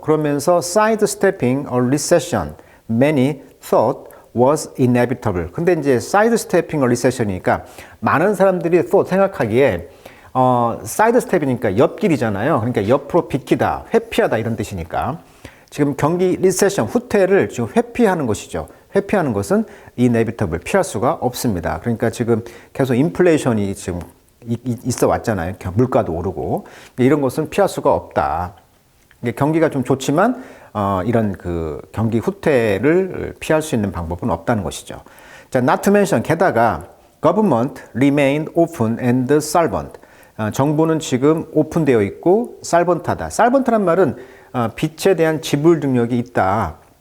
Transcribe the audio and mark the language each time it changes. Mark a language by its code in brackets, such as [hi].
[en] 그러면서 sidestepping a recession many thought was inevitable. [ko] 근데 이제 [en] sidestepping a recession [ko] 이니까 많은 사람들이 thought 생각하기에 sidestep이니까 옆길이잖아요. 그러니까 옆으로 비키다, 회피하다 이런 뜻이니까. 지금 경기 리세션, 후퇴를 지금 회피하는 것이죠. 회피하는 것은 inevitable, 피할 수가 없습니다. 그러니까 지금 계속 인플레이션이 지금 있어 왔잖아요. 물가도 오르고. 이런 것은 피할 수가 없다. 경기가 좀 좋지만 이런 그 경기 후퇴를 피할 수 있는 방법은 없다는 것이죠. [en] 자, not to mention, 게다가 government remained open and solvent. [ko] 정부는 지금 오픈되어 있고 살번트하다. 살번트란 말은 빚에 대한 지불 능력이 있다.